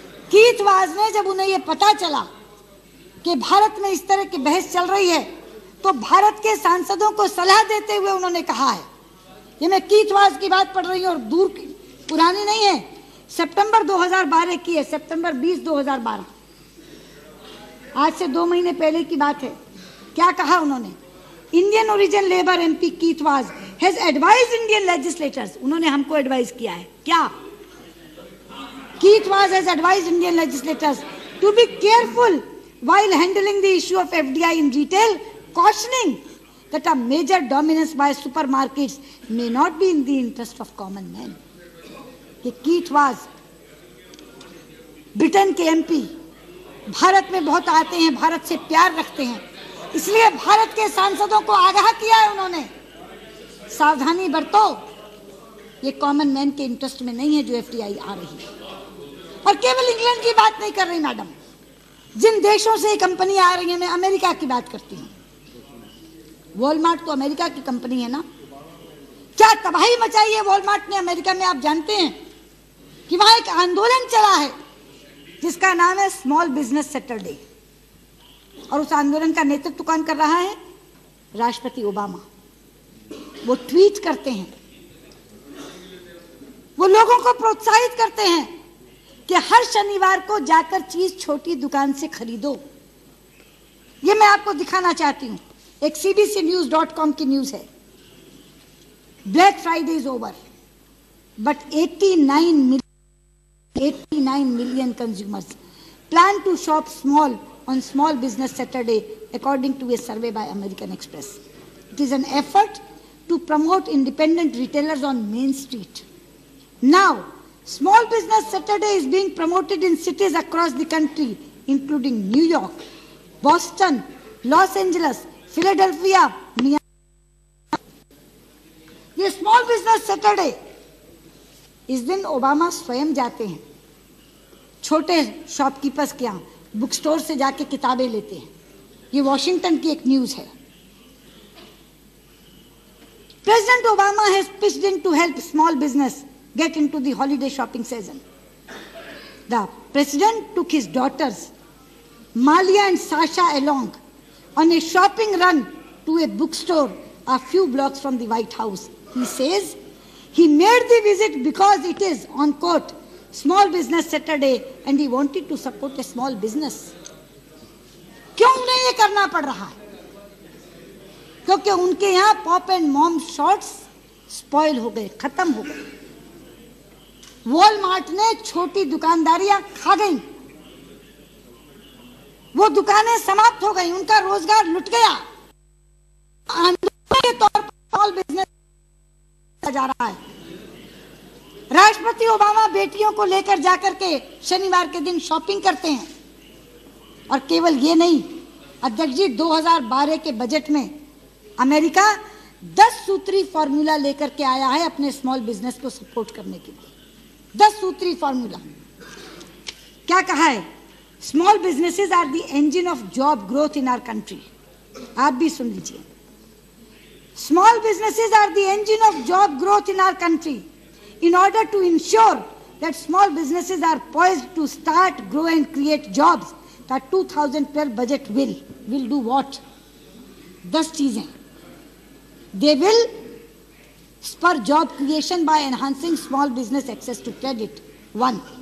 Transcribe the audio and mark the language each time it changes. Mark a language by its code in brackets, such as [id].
[hi] Keith was ने जब उन्हें यह पता चला कि भारत में इस तरह की बहस चल रही है, तो भारत के सांसदों को सलाह देते हुए उन्होंने कहा है, ये मैं कीथ वाज की बात पढ़ रही हूँ और दूर की पुरानी नहीं है, सितंबर 2012 की है, सितंबर 20, 2012, आज से 2 महीने पहले की बात है। क्या कहा उन्होंने? [en] Indian origin Labour MP Keith Vaz has advised Indian legislators, [hi] उन्होंने हमको एडवाइस किया है। क्या? [en] Keith Vaz has advised Indian legislators to be careful while handling the issue of FDI in retail, cautioning that a major dominance by supermarkets may not be in the interest of common man. [hi] ये Keith was Britain के MP Bharat में बहुत आते हैं, भारत से प्यार रखते हैं, इसलिए भारत के सांसदों को आगाह किया है उन्होंने, सावधानी बरतो, ये कॉमन मैन के इंटरेस्ट में नहीं है जो एफडीआई आ रही है। और केवल इंग्लैंड की बात नहीं कर रही मैडम, जिन देशों से ये कंपनी आ रही है, मैं अमेरिका की बात करती हूँ। वॉलमार्ट तो अमेरिका की कंपनी है ना। क्या तबाही मचाई है वॉलमार्ट ने अमेरिका में, आप जानते हैं कि वहां एक आंदोलन चला है जिसका नाम है स्मॉल बिजनेस सैटरडे, और उस आंदोलन का नेतृत्व कौन कर रहा है? राष्ट्रपति ओबामा। वो ट्वीट करते हैं, वो लोगों को प्रोत्साहित करते हैं कि हर शनिवार को जाकर चीज छोटी दुकान से खरीदो। ये मैं आपको दिखाना चाहती हूं, एक cbcnews.com की न्यूज है। [en] Black Friday is over but 89 million consumers plan to shop small on Small Business Saturday, according to a survey by American Express. It is an effort to promote independent retailers on Main Street. Now, Small Business Saturday is being promoted in cities across the country, including New York, Boston, Los Angeles, Philadelphia, Miami. [hi] ये Small Business Saturday, इस दिन Obama स्वयं जाते हैं छोटे shopkeepers के यहाँ, book store से जाके किताबें लेते हैं। ये वॉशिंगटन की एक न्यूज है। [en] President Obama has pitched in to help small business get into the holiday shopping season. The president took his daughters, Malia and Sasha, along on a shopping run to a bookstore a few blocks from the White House. He says he made the visit because it is, on quote, Small Business Saturday and he wanted to support a small business. [hi] क्यों उन्हें ये करना पड़ रहा है? क्योंकि उनके यहाँ [en] pop and mom shops [hi] spoil हो गए, खत्म हो गए। वॉलमार्ट ने छोटी दुकानदारियां खा गई, वो दुकानें समाप्त हो गई, उनका रोजगार लुट गया। आंदोलन के तौर पर स्मॉल बिजनेस जा रहा है। राष्ट्रपति ओबामा बेटियों को लेकर जाकर के शनिवार के दिन शॉपिंग करते हैं। और केवल ये नहीं, अध्यक्ष जी 2012 के बजट में अमेरिका 10 सूत्री फॉर्मूला लेकर के आया है अपने स्मॉल बिजनेस को सपोर्ट करने के लिए। 10 सूत्री फॉर्मूला क्या कहा है? [en] Small businesses are the engine of job growth in our country. [hi] आप भी सुन लीजिए, [en] Small businesses are the engine of job growth in our country. In order to ensure that small businesses are poised to start, grow and create jobs, the 2012 budget will do what? [hi] 10 चीजें. [en] They will spur job creation by enhancing small business access to credit. 1.